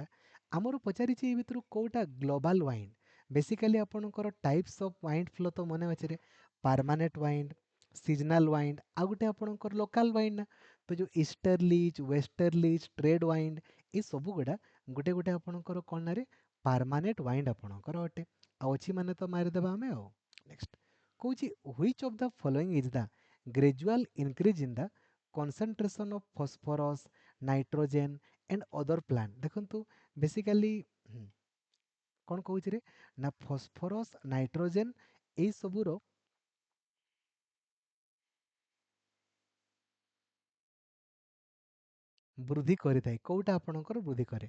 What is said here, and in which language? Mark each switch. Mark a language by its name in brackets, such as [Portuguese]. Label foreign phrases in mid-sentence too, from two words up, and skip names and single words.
[Odia] ଆମର ପଚାରିଛି ଏ ଭିତରୁ କେଉଁଟା [English] global wind? [Odia] ବେସିକାଲି ଆପଣଙ୍କର [English] types of wind flow [Odia] ତ ମନେ ଅଛିରେ, [English] permanent wind, seasonal wind, [Odia] ଆଉ ଗୋଟେ ଆପଣଙ୍କର [English] local wind [Odia] ନା। ତ ଯେଉଁ [English] easterlies, westerlies, trade wind [Odia] ଏସବୁ ଗୁଡ଼ା ଗୋଟେ ଗୋଟେ ଆପଣଙ୍କର କ'ଣ ନାରେ [English] permanent wind [Odia] ଆପଣଙ୍କର ଅଟେ। ଆଉ ଅଛି ମାନେ ତ ମାରିଦେବା ଆମେ ଆଉ। ନେକ୍ସଟ କହୁଛି [English] which of the following is the gradual increase in the concentration of phosphorus, nitrogen and other plant। [Odia] ଦେଖନ୍ତୁ ବେସିକାଲି କ'ଣ କହୁଛି ରେ ନା ଫସ୍ଫରସ୍, ନାଇଟ୍ରୋଜେନ୍ ଏଇସବୁର ବୃଦ୍ଧି କରିଥାଏ। କେଉଁଟା ଆପଣଙ୍କର ବୃଦ୍ଧି କରେ?